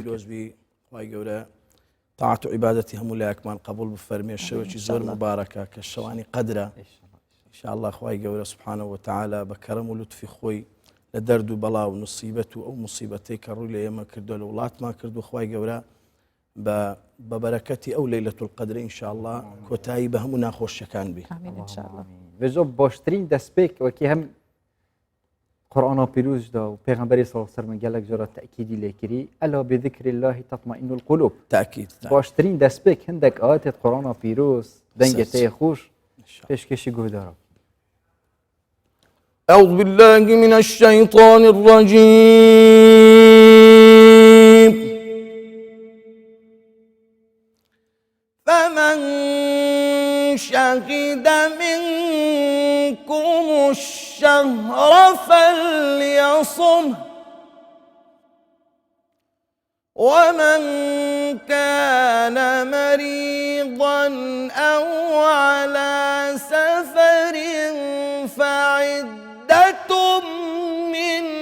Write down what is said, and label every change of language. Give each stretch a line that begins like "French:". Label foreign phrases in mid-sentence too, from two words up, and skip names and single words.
Central Kurdish: وای گەورە تاعات و عیبادەتی هەموو لایەکمان قبول بفەرمێ شەوێکی زۆر مبارەکە کە شەوانی قەدرە
Arabic: ئینشاءالله
Central Kurdish: خوای گەورە
Arabic: سبحانه وتعالى
Central Kurdish: بە کەرەم و لوتفی خۆی لە دەرد و بەڵا و نسیبەت و ئەو موسیبەتەی کە ڕووی لە ئێمە کردو لە وڵاتمان کردو خوای گەورە بە بەرەکەتی ئەو
Arabic: لەیلەتول القەدر ئینشاءالله
Central Kurdish: کۆتایی بە هەموو ناخۆشیەکان بی
Kurdish: بێژۆ باشترین دەستپێک وەکی هەم قرآن پیروز دا و پیغمبری
Arabic: صلی الله علیه و سلم
Kurdish: گلک جرا تأکیدی لیکری
Arabic: الا بذکر الله تطمئن القلوب
Kurdish: تأکید باشترین دەستپێک هندێک ئاەتێت قرآن پیروز دەنگێتەیە خوش پێشکەشی گوهدارە
Arabic: أعوذ بالله من الشيطان الرجيم فمن شهد منكم الشهر فليصم ومن كان مريضا أو على سفر فعدة من